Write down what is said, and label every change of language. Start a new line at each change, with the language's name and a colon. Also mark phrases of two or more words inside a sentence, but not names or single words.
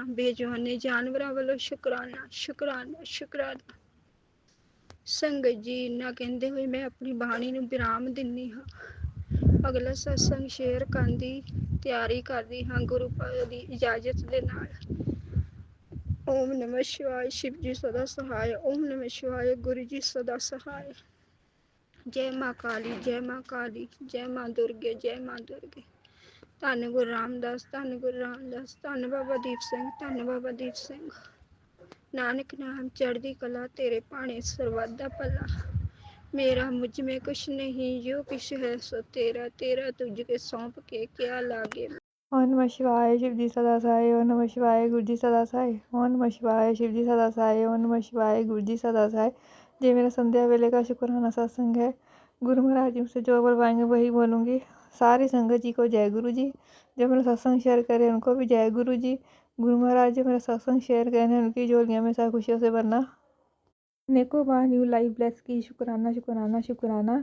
Punjabi: ਬੇਜੁਬਾਨੇ ਜਾਨਵਰਾਂ ਵੱਲੋਂ ਸ਼ੁਕਰਾਨਾ, ਸ਼ੁਕਰਾਨਾ, ਸ਼ੁਕਰਾਨਾ। ਸੰਗਤ ਜੀ ਇੰਨਾ ਕਹਿੰਦੇ ਹੋਏ ਮੈਂ ਆਪਣੀ ਬਾਣੀ ਨੂੰ ਵਿਰਾਮ ਦਿੰਦੀ ਹਾਂ। ਅਗਲਾ ਸਤਸੰਗ ਸ਼ੇਅਰ ਕਰਨ ਦੀ ਤਿਆਰੀ ਕਰਦੀ ਹਾਂ ਗੁਰੂ ਪਾ ਦੀ ਇਜਾਜ਼ਤ ਦੇ ਨਾਲ।
Hindi: ਓਮ ਨਮः ਸ਼ਿਵਾय। शिव जी सदा सहाय। ओम नमः शिवाय। गुरु जी सदा सहाय। जय माँ काली, जय माँ काली, जय माँ दुर्गे, जय माँ दुर्गे।
Punjabi: ਧੰਨ ਗੁਰੂ ਰਾਮਦਾਸ, ਧੰਨ ਗੁਰੂ ਰਾਮਦਾਸ, ਧੰਨ ਬਾਬਾ ਦੀਪ ਸਿੰਘ, ਧੰਨ ਬਾਬਾ ਦੀਪ ਸਿੰਘ। ਨਾਨਕ ਨਾਮ ਚੜ੍ਹਦੀ ਕਲਾ, ਤੇਰੇ ਭਾਣੇ ਸਰਬੱਤ ਦਾ ਭਲਾ।
Hindi: मेरा मुझ में कुछ नहीं, जो कुछ है सो तेरा, तेरा तुझके सौंप के क्या लागे। ओम नमः शिवाय। शिव जी सदा सहाय। ओम नमः शिवाय। गुरु जी सदा सहाय। ओम नमः शिवाय। शिव जी सदा सहाय। ओम नमः शिवाय। गुरु जी सदा सहाय। ये मेरा संध्या वेले का शुक्राना सत्संग है। गुरु महाराज जी मुझसे जो बोलवाएंगे वही बोलूँगी। सारी संगत जी को जय गुरु जी। जो मेरा सत्संग शेयर करे उनको भी जय गुरु जी। गुरु महाराज जी मेरा सत्संग शेयर करें, उनकी झोलियाँ में सा खुशियों से भरना। नेको बार
English: new life bless
Hindi: की। शुक्राना, शुक्राना, शुक्राना।